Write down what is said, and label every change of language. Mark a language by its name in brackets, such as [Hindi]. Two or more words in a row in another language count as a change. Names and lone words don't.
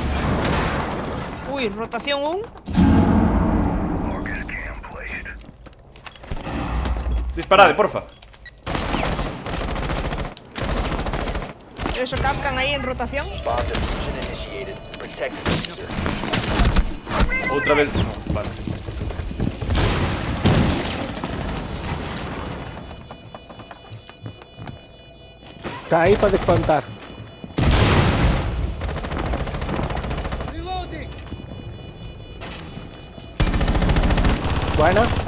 [Galician] Ui, rotación 1. Disparade, porfa. Eso, Capcan aí en rotación. [English] Bomb diffusion initiated. Protect the diffuser. [Galician] Outra vez. No, vale. Está aí para despantar. Buena.